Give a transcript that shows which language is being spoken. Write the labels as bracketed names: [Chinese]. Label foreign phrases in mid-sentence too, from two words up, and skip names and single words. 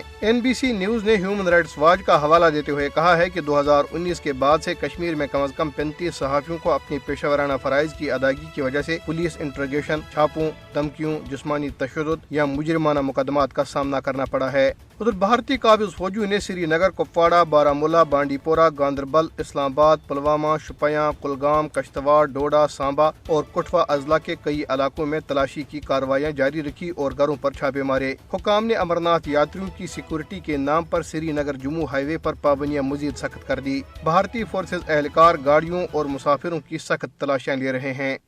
[Urdu] NBC نیوز نے ہیومن رائٹس واچ کا حوالہ دیتے ہوئے کہا ہے کہ 2019 کے بعد سے کشمیر میں کم از کم 35 صحافیوں کو اپنی پیشہ ورانہ فرائض کی ادائیگی کی وجہ سے پولیس انٹروگیشن، چھاپوں، دھمکیوں، جسمانی تشدد یا مجرمانہ مقدمات کا سامنا کرنا پڑا ہے۔ ادھر بھارتی قابض فوجیوں نے سری نگر، کپواڑہ، بارامولہ، بانڈی پورہ، گاندربل، اسلام آباد، پلوامہ، شوپیاں، کلگام، کشتواڑ، ڈوڈا، سانبا اور کٹھوا اضلاع کے کئی علاقوں میں تلاشی کی کارروائیاں جاری رکھی اور گھروں پر چھاپے مارے۔ حکام نے امرناتھ یاتریوں کی سیکورٹی کے نام پر سری نگر جموں ہائی وے پر پابندیاں مزید سخت کر دی۔ بھارتی فورسز اہلکار گاڑیوں اور مسافروں کی سخت تلاشیاں لے رہے ہیں۔